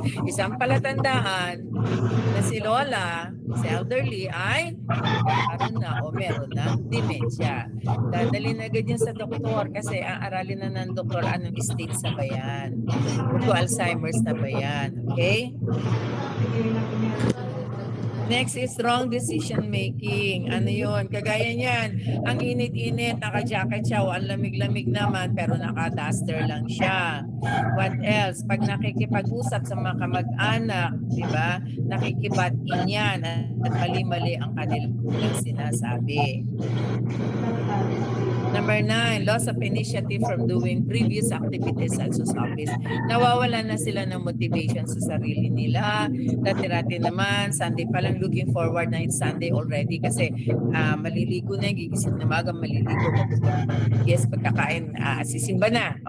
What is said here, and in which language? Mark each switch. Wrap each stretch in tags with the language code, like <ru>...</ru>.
<tl>Isang palatandaan na si Lola, si elderly, ay nagkakaroon na o meron na dementia. Dadalhin agad yan sa doktor kasi ang aralin na ng doktor anong stage sa bayan. Kung Alzheimer's na ba yan. Okay?</tl> <en>Next is wrong decision making.</en> <tl>Ano yun? Kagaya niyan, ang init-init, naka-jacket siya o ang lamig-lamig naman pero naka-duster lang siya.</tl> <en>What else?</en> <tl>Pag nakikipag-usap sa mga kamag-anak, di ba? Nakikibatin yan at mali-mali ang kanilang sinasabi.</tl> <en>Number 9, loss of initiative from doing previous activities at sa office.</en> <tl>Nawawalan na sila ng motivation sa sarili nila. Dati-rati naman, Sunday pa lang</tl> <en>looking forward</en> <tl>na</tl> <en>it's Sunday already</en> <tl>kasi maliligo na, gigising na maga, maliligo. Yes, pagkakain, sisimba na.</tl>